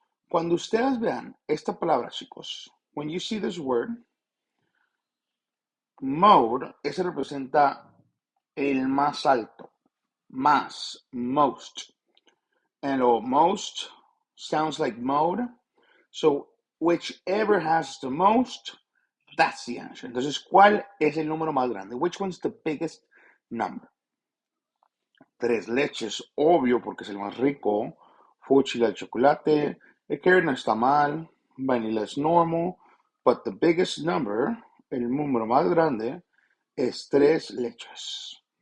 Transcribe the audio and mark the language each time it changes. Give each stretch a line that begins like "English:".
Spanish: Cuando ustedes vean esta palabra, chicos,
English: when you see this word, mode,
Spanish: ese representa el más alto, más, most.
English: And most sounds like mode. So whichever has the most, that's the answer.
Spanish: Entonces, ¿cuál es el número más grande?
English: Which one's the biggest number?
Spanish: Tres leches, obvio, porque es el más rico. Fuchila, el chocolate. El carrot no está mal.
English: Vanilla is normal. But the biggest number,
Spanish: el número más grande, es tres leches.